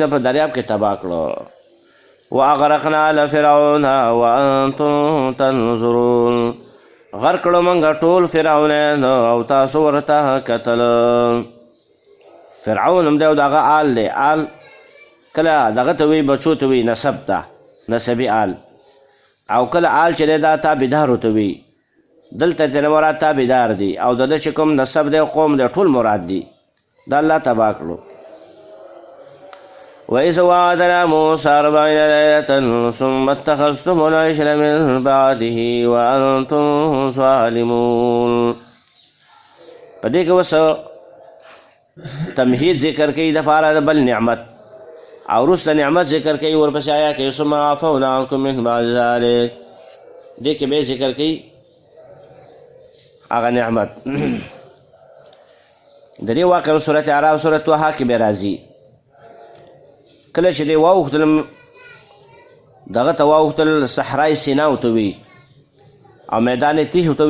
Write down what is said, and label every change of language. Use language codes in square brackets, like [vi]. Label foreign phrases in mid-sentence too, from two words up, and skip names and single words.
[ps] نه په دریاب کې تباه کړو [ar] واغرقنا آل فرعون وانتم تنظرون [ps] غرق کړو موږ ټول فرعونان او تاسو ورته کتل فرعون هم دی او دغه آل دی آل کله دغه ته وی بچو ته وی نسب ته نسبي آل او کله آل چې دی دا تابعدارو ته وی دلته ترې مراد تابعدار دي او د ده چې کوم نسب دی قوم دی ټول مراد دي دا الله تباه کړو [ar] وإذ وعدنا موسى 40 ليلة ثم اتخذتم العجل من بعده وأنتم ظالمون [ps] په دې کې اوس تمهید ذکر کوي د پاره د بل نعمت او وروسته نعمت ذکر کوي ورپسې آیا کې [ar] ثم عفونا عنكم من بعد ذلك [ps] دې کې به ذکر کوي هغه نعمت د دې واقع سورۃ اعراف سورۃ طه کې به راځي کله چې دی واوښتل دغه ته واوښتل صحرای سینا ورته وي او میدان تیه ورته وي